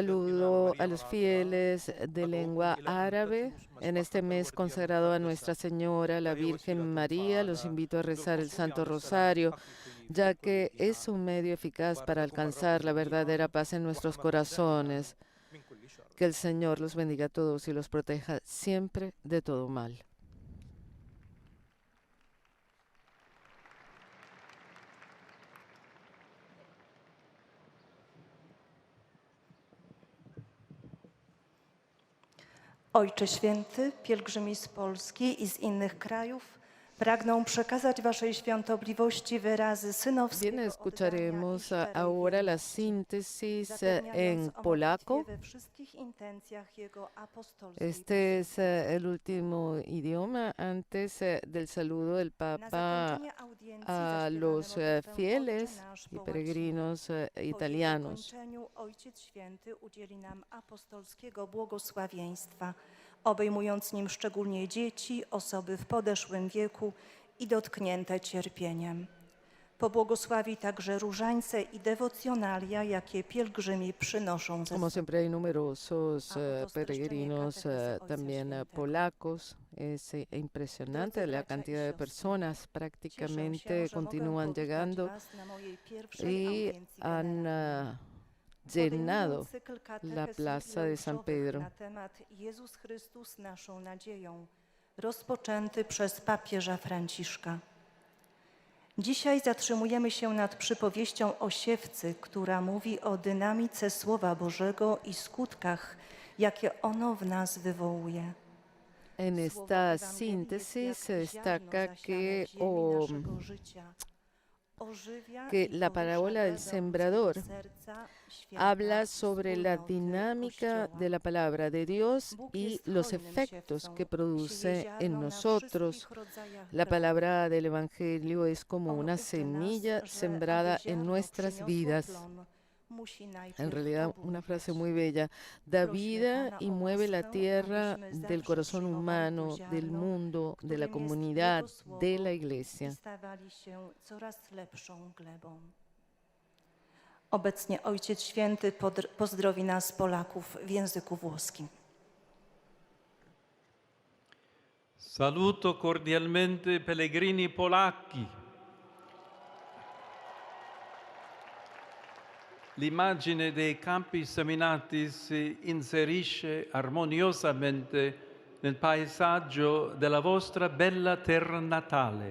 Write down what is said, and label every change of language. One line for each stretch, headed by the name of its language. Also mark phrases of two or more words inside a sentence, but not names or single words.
Spanish: Saludo a los fieles de lengua árabe en este mes consagrado a Nuestra Señora, la Virgen María. Los invito a rezar el Santo Rosario, ya que es un medio eficaz para alcanzar la verdadera paz en nuestros corazones. Que el Señor los bendiga a todos y los proteja siempre de todo mal.
Polish: Ojcze Święty, pielgrzymi z Polski i z innych krajów pragną przekazać Waszej świątobliwości wyrazy synowskiego
Spanish: Bien,
Polish: oddania
Spanish: escucharemos
Polish: i szczerej
Spanish: ahora la
Polish: wierności,
Spanish: síntesis
Polish: zapewniając
Spanish: en
Polish: o
Spanish: polaco.
Polish: modlitwie we wszystkich intencjach Jego apostolskiej
Spanish: Este es el último idioma antes del saludo del
Polish: Na
Spanish: Papa
Polish: zakończenie audiencji
Spanish: a
Polish: zaśpiewamy
Spanish: los
Polish: modlitwę
Spanish: fieles
Polish: Ojcze nasz
Spanish: y
Polish: po
Spanish: peregrinos
Polish: łacinie. Po jej
Spanish: italianos.
Polish: zakończeniu Ojciec Święty udzieli nam apostolskiego błogosławieństwa, obejmując nim szczególnie dzieci, osoby w podeszłym wieku i dotknięte cierpieniem. Pobłogosławi także różańce i dewocjonalia, jakie pielgrzymi przynoszą ze
Spanish: Como
Polish: sobą.
Spanish: siempre hay numerosos
Polish: A to
Spanish: peregrinos
Polish: streszczenie Ojca
Spanish: también
Polish: Świętego.
Spanish: polacos. Es impresionante
Polish: Drodzy
Spanish: la
Polish: bracia i
Spanish: cantidad de
Polish: siostry,
Spanish: personas,
Polish: Cieszę
Spanish: prácticamente
Polish: się, że
Spanish: continúan
Polish: mogę powitać
Spanish: llegando
Polish: Was na mojej pierwszej
Spanish: y
Polish: audiencji
Spanish: han
Polish: generalnej.
Spanish: llenado
Polish: Podejmując cykl
Spanish: la
Polish: katechez
Spanish: plaza de San
Polish: jubileuszowych
Spanish: Pedro.
Polish: na temat Jezus Chrystus naszą nadzieją, rozpoczęty przez papieża Franciszka. Dzisiaj zatrzymujemy się nad przypowieścią o siewcy, która mówi o dynamice Słowa Bożego i skutkach, jakie ono w nas wywołuje.
Spanish: En
Polish: Słowo
Spanish: esta
Polish: Ewangelii jest
Spanish: síntesis se
Polish: jak ziarno
Spanish: destaca
Polish: zasiane
Spanish: que,
Polish: w ziemi naszego życia. Ożywia
Spanish: que
Polish: i
Spanish: la parábola
Polish: porusza
Spanish: del
Polish: drogę
Spanish: sembrador
Polish: ludzkiego serca, świata,
Spanish: habla sobre la
Polish: wspólnoty,
Spanish: dinámica
Polish: Kościoła.
Spanish: de la palabra de Dios
Polish: Bóg
Spanish: y
Polish: jest
Spanish: los
Polish: hojnym
Spanish: efectos
Polish: siewcą,
Spanish: que produce
Polish: sieje ziarno
Spanish: en
Polish: na
Spanish: nosotros.
Polish: wszystkich rodzajach
Spanish: La
Polish: gleb.
Spanish: palabra del Evangelio es como
Polish: On
Spanish: una
Polish: uczy nas,
Spanish: semilla
Polish: że
Spanish: sembrada
Polish: aby
Spanish: en
Polish: ziarno
Spanish: nuestras
Polish: przyniosło
Spanish: vidas.
Polish: plon, musi najpierw
Spanish: En realidad, una
Polish: obudzić.
Spanish: frase muy bella, da
Polish: Prośmy
Spanish: vida
Polish: Pana
Spanish: y
Polish: o
Spanish: mueve la
Polish: łaskę,
Spanish: tierra
Polish: abyśmy
Spanish: del
Polish: zawsze
Spanish: corazón
Polish: przyjmowali
Spanish: humano,
Polish: to
Spanish: del
Polish: ziarno,
Spanish: mundo, de la
Polish: którym jest
Spanish: comunidad,
Polish: Jego słowo,
Spanish: de la iglesia.
Polish: i stawali się coraz lepszą glebą. Obecnie Ojciec Święty pozdrowi nas, Polaków, w języku włoskim.
Italian: Saluto cordialmente pellegrini polacchi. L'immagine dei campi seminati si inserisce armoniosamente nel paesaggio della vostra bella terra natale.